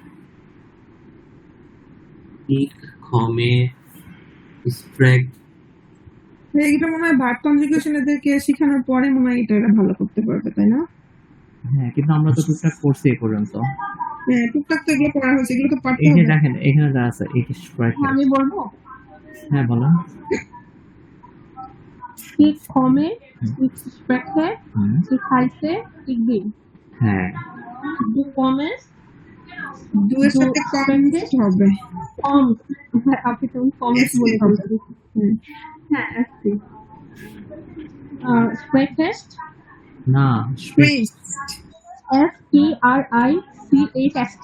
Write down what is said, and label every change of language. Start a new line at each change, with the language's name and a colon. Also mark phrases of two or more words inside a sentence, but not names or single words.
German: ich komme spreche
Bangla: এটা মনে হয় ভার্ব কনজুগেশন এদেরকে শেখানোর পরে মনে হয় এটা এরা ভালো করতে পারবে, তাই না? হ্যাঁ কিন্তু আমরা তো টুকটাক করছি এই পর্যন্ত হ্যাঁ, টুকটাক তো এগুলো পড়া হয়েছে, এগুলো তো পারতে এই যে হবে। দেখেন এখানে যা আছে
German: ich spreche
Bangla: আমি বলবো হ্যাঁ বলেন
German: ich komme, ich spreche,
Bangla: হুম।
German: ich heiße, ich bin.
Bangla: হ্যাঁ
German: Du kommst,
Bangla: দুয়ের সাথে কমেন্ট হবে। kommst. আপনি তো kommst বলে হবে। হুম। হ্যাঁ, আসছি। Sprechest, না
German: Spricht. S-P-R-I-C-H-S-T.